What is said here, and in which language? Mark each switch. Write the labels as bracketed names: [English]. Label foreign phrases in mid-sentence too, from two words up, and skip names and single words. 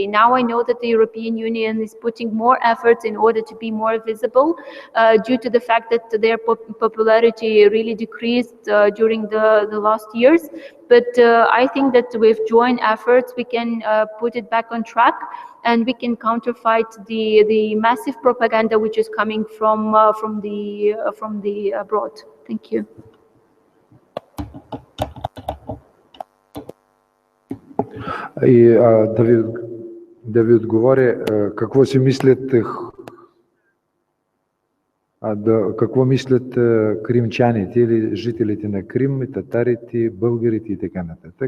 [English] Now I know that the European Union is putting more efforts in order to be more visible due to the fact that their popularity really decreased during the last years. But I think that with joint efforts, we can put it back on track, and we can counterfight the massive propaganda which is coming from the abroad. Thank you. [Bulgarian] И да ви отговоря какво си мислят какво мислят кримчаните или жителите на Крим, татарите, българите и така нататък.